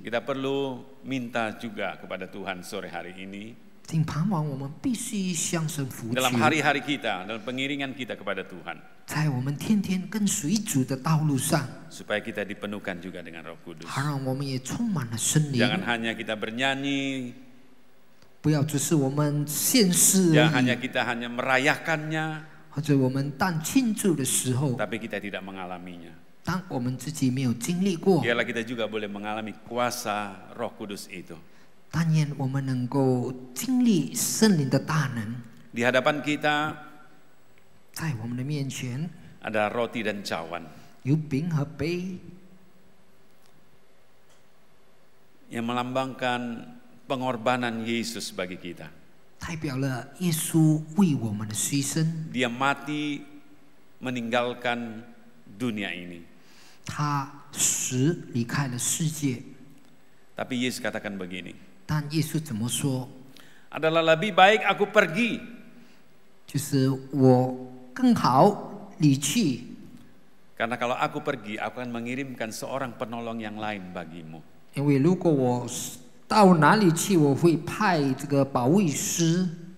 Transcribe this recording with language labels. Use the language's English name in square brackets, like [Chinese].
[Indonesian] Kita perlu minta juga kepada Tuhan sore hari ini, [Chinese] 今傍晚我们必须向神服 [Indonesian] dalam [Chinese] 求， [Indonesian] hari-hari kita, dalam pengiringan kita kepada Tuhan, [Chinese] 在我们天天跟随主的道路上， [Indonesian] supaya kita dipenuhkan juga dengan Roh Kudus. [Chinese] 好让我们也充满了圣灵。 [Indonesian] Jangan hanya kita bernyanyi, [Chinese] 不要只是我们现世 [Indonesian] jangan [Chinese] 而 [Indonesian] hanya [Chinese] 已， [Indonesian] kita hanya merayakannya, [Chinese] 或者我们当庆祝的时候， [Indonesian] tapi kita tidak mengalaminya. [Chinese] 当我们自己没有经历过， [Indonesian] Biarlah kita juga boleh mengalami kuasa Roh Kudus itu. [Chinese] 但愿我们能够经历圣灵的大能。 [Indonesian] Di hadapan kita [Chinese] 在我们的面前 [Indonesian] ada roti dan cawan [Chinese] 有饼和杯， [Indonesian] yang melambangkan pengorbanan Yesus bagi kita. [Chinese] 代表了耶稣为我们的牺牲。 [Indonesian] Dia mati meninggalkan dunia ini. [Chinese] 他死离开了世界， [Indonesian] Tapi Yesus katakan begini, [Chinese] 但耶稣怎么说？ [Indonesian] adalah lebih baik aku pergi. [Chinese] 就是我更好离去， [Indonesian] Karena kalau aku pergi, aku akan mengirimkan seorang penolong yang lain bagimu. [Chinese] 因为如果我到哪里去，我会派这个保卫师。